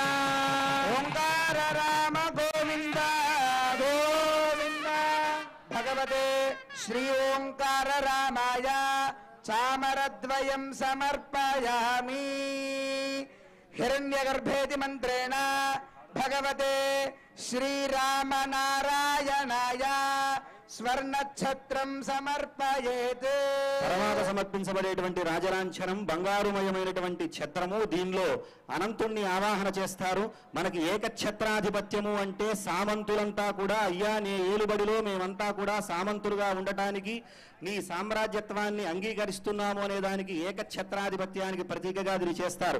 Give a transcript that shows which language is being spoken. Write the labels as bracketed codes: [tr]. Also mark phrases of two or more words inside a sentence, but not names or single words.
[sa] ओंकार राम गोविन्द भगवते श्री ओंकार रामाय चामरद्वयं समर्पयामि. हिरण्यगर्भेति मंत्रेण भगवते श्रीरामनारायणाय स्वर्णछत्रं समर्पयेत्. [te] తర్వాత సమర్పించబడేటువంటి రాజలాంఛనం బంగారుమయమైనటువంటి ఛత్రము. దీనిలో అనంతుణ్ణి ఆవాహన చేస్తారు. మనకి ఏకఛత్రాధిపత్యము అంటే సామంతులంతా కూడా అయ్యా నే ఏలుబడిలో మేమంతా కూడా సామంతులుగా ఉండటానికి నీ సామ్రాజ్యత్వాన్ని అంగీకరిస్తున్నాము అనే దానికి ఏకఛత్రాధిపత్యానికి ప్రతీకగా దీన్ని చేస్తారు.